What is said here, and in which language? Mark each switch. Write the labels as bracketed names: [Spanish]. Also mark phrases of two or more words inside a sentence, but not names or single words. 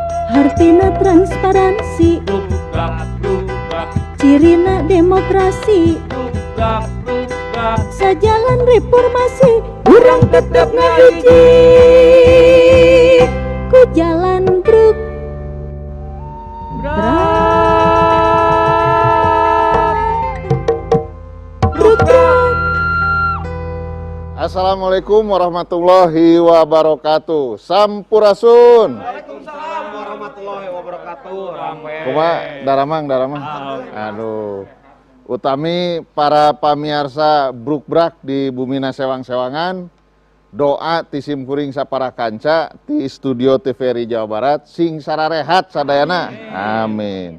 [Sundanese] Hartina transparansi, cirina demokrasi, sajalan reformasi, urang tetep ngahiji ku jalan bruk brak. [Arabic] السلام عليكم ورحمة الله وبركاته. [Sundanese] Sampurasun. [Arabic] وعليكم السلام ورحمة الله وبركاته. [Sundanese] Kumaha daramang. Aduh. Utami para pamirsa bruk-brak di Bumina Sewang-Sewangan, doa ti simkuring sapara kanca ti studio TVRI Jawa Barat sing sararehat sadayana. Amin.